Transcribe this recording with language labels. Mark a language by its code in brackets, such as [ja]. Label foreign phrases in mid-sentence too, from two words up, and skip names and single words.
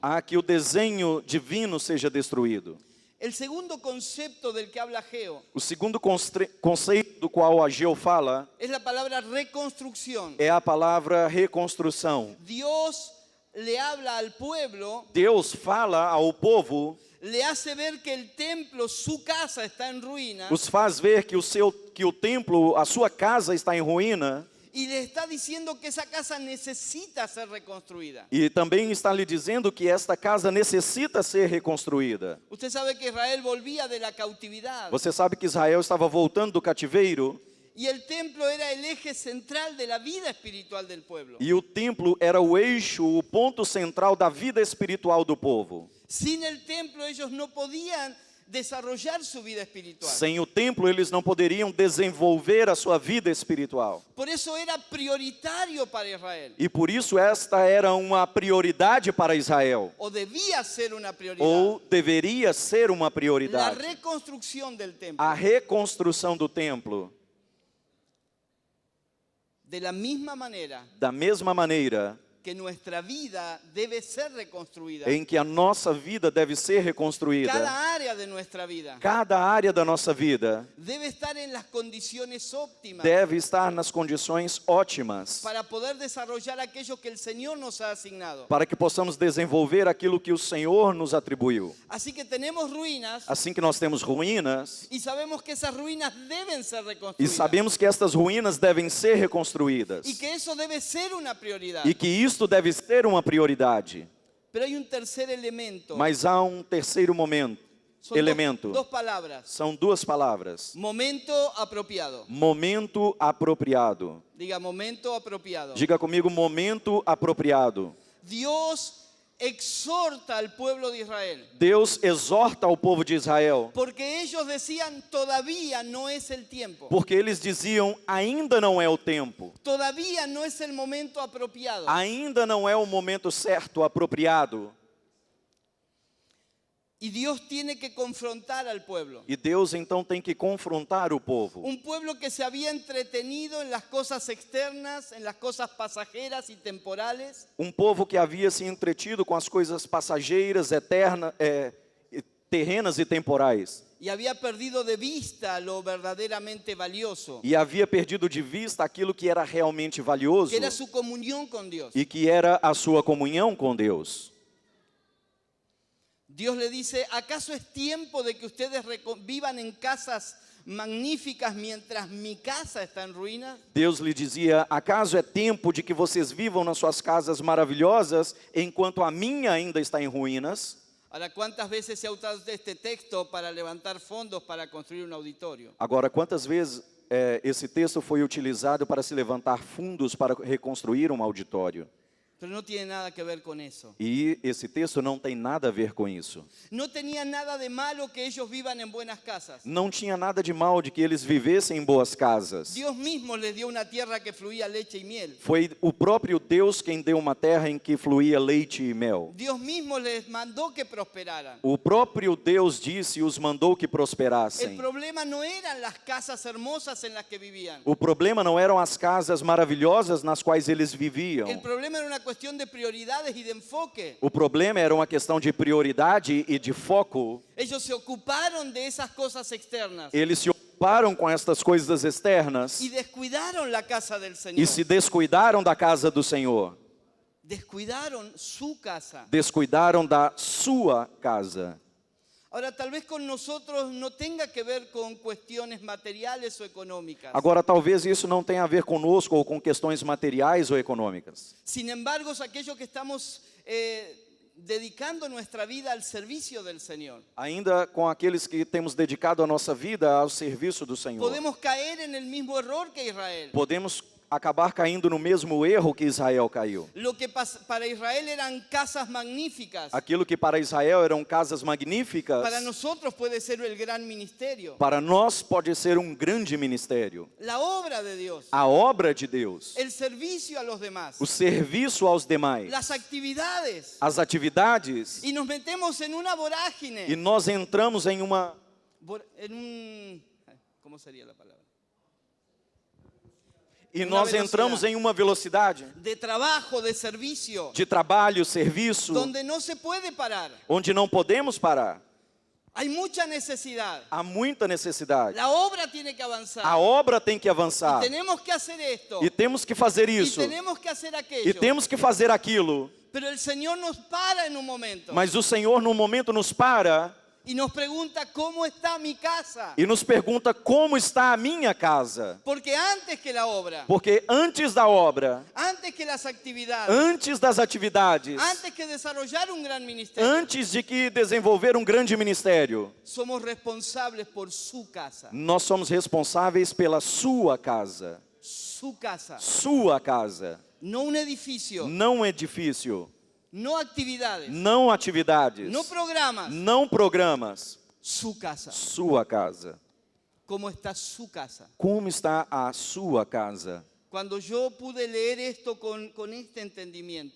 [pt] a que o desenho divino seja destruído. [es] El segundo concepto del que habla Ageo [pt] O segundo conceito do qual Ageu fala [es] es la palabra reconstrucción. [pt] é a palavra reconstrução. [es] Dios le habla al pueblo, [pt] Deus fala ao povo, [es] le hace ver que el templo, su casa, está en ruina [pt] os faz ver que o templo, a sua casa está em ruína, [es] y le está diciendo que esa casa necesita ser reconstruida. [pt] e também está lhe dizendo que esta casa necessita ser reconstruída. [es] Usted sabe que Israel volvía de la cautividad [pt] Você sabe que Israel estava voltando do cativeiro [es] y el templo era el eje central de la vida espiritual del pueblo. [pt] e o templo era o eixo, o ponto central da vida espiritual do povo. [es] Sin el templo ellos no podían desarrollar su vida espiritual. [pt] Sem o templo, eles não poderiam desenvolver a sua vida espiritual. [es] Por eso era prioritario para Israel, [pt] E por isso esta era uma prioridade para Israel, [es] o debía ser una prioridad, [pt] ou deveria ser uma [es] la [pt] prioridade. [es] reconstrucción del templo. [pt] A reconstrução do templo. [es] De la misma manera [pt] Da mesma maneira [es] que nuestra vida debe ser reconstruida, [pt] em que a nossa vida deve ser reconstruída, [es] cada área de nuestra vida [pt] cada área da nossa vida [es] debe estar en las condiciones óptimas [pt] deve estar nas condições ótimas [es] para poder desarrollar aquello que el Señor nos ha asignado. [pt] para que possamos desenvolver aquilo que o Senhor nos atribuiu. [es] Así que tenemos ruinas [pt] Assim que nós temos ruínas, [es] y sabemos que esas ruinas deben ser [pt] e [es] reconstruidas [pt] sabemos que estas ruínas devem ser reconstruídas, [es] y que eso debe ser una prioridad. [pt] e que isto deve ser uma prioridade. [es] Pero hay un tercer elemento. [pt] Mas há um terceiro [es] Son [pt] elemento. [es] dos palabras. [pt] São duas palavras. [es] Momento apropiado. [pt] Momento apropriado. [es] Diga momento apropiado. [pt] Diga comigo, momento apropriado. [es] Dios exhorta al pueblo de Israel. [pt] Deus exorta ao povo de Israel, [es] Porque ellos decían, todavía no es el tiempo. [pt] porque eles diziam, ainda não é o tempo. [es] Todavía no es el momento apropiado. [pt] Ainda não é o momento certo, apropriado. [es] Y Dios tiene que confrontar al pueblo. [pt] E Deus então tem que confrontar o povo. [es] Un pueblo que se había entretenido en las cosas externas, en las cosas pasajeras y temporales. [pt] Um povo que havia se entretido com as coisas passageiras, eternas, terrenas e temporais. [es] Y había perdido de vista lo verdaderamente valioso, [pt] E havia perdido de vista aquilo que era realmente valioso [es] que era su comunión con Dios. [pt] e que era a sua comunhão com Deus. [es] Dios le dice, ¿acaso es tiempo de que ustedes vivan en casas magníficas mientras mi casa está en ruina? [pt] Deus lhe dizia, acaso é tempo de que vocês vivam nas suas casas maravilhosas, enquanto a minha ainda está em ruínas? [es] Ahora, ¿cuántas veces se ha usado este texto para levantar fondos para construir un auditorio? [pt] Agora, quantas vezes esse texto foi utilizado para se levantar fundos para reconstruir um auditório? [es] Pero no tiene nada que ver con eso. [pt] E esse texto não tem nada a ver com isso. [es] No tenía nada de malo que ellos vivan en buenas casas. [pt] Não tinha nada de mal de que eles vivessem em boas casas. [es] Dios mismo les dio una tierra que fluía leche y miel. [pt] Foi o próprio Deus quem deu uma terra em que fluía leite e mel. [es] Dios mismo les mandó que prosperaran. [pt] O próprio Deus disse e os mandou que [es] El [pt] prosperassem. [es] problema no eran las casas hermosas en las que vivían. [pt] O problema não eram as casas maravilhosas nas quais eles viviam. [es] El problema era una cuestión de prioridades y de enfoque. [pt] O problema era uma questão de prioridade e de foco. [es] Ellos se ocuparon de esas cosas externas [pt] Eles se ocuparam com estas coisas externas [es] y descuidaron la casa del [pt] e [es] Señor. [pt] se descuidaram da casa do Senhor. [es] Descuidaron su casa. [pt] Descuidaram da sua casa. [es] Ahora, tal vez con nosotros no tenga que ver con cuestiones materiales o económicas. [pt] Agora, talvez isso não tenha a ver conosco ou com questões materiais ou econômicas. [es] Sin embargo, aquellos que estamos dedicando nuestra vida al servicio del Señor, [pt] Ainda com aqueles que temos dedicado a nossa vida ao serviço do Senhor. [es] podemos caer en el mismo error que Israel. [pt] Podemos acabar caindo no mesmo erro que Israel caiu. [es] Lo que para Israel eran casas magníficas, [pt] Aquilo que para Israel eram casas magníficas, [es] para nosotros puede ser el gran ministerio, [pt] para nós pode ser um grande ministério. [es] la obra de Dios, [pt] A obra de Deus, [es] el servicio a los demás, [pt] o serviço aos demais, [es] las actividades. [pt] as atividades, [es] Y nos metemos en una vorágine, [pt] e nós entramos em uma [es] ¿cómo sería la palabra? [pt] e Uma nós entramos velocidade. em uma velocidade [es] De trabajo, de servicio, [pt] de trabalho, serviço, [es] donde no se puede parar. [pt] onde não podemos parar. [es] Hay mucha necesidad. [pt] Há muita necessidade. [es] La obra tiene que avanzar. [pt] A obra tem que avançar. [es] Tenemos que hacer esto. [pt] E temos que fazer [es] Y [pt] isso. [es] tenemos que hacer [pt] E [es] aquello. [pt] temos que fazer aquilo. [es] Pero el Señor nos para en un momento [pt] Mas o Senhor, num momento, nos para [es] y nos pregunta cómo está mi casa. [pt] e nos pergunta como está a minha casa. [es] Porque antes que la obra, [pt] Porque antes da obra, [es] antes que las actividades, [pt] antes das atividades, [es] antes que desarrollar un gran ministerio, [pt] antes de que desenvolver um grande ministério, [es] somos responsables por su casa. [pt] nós somos responsáveis pela sua casa. [es] Su casa. [pt] Sua casa. [es] No un edificio, [pt] Não edifício, [es] no actividades, [pt] não atividades, [es] no programas. [pt] não programas. [es] Su casa. [pt] Sua casa. [es] ¿Cómo está su casa? [pt] Como está a sua casa? [es] Cuando yo pude leer esto con este entendimiento,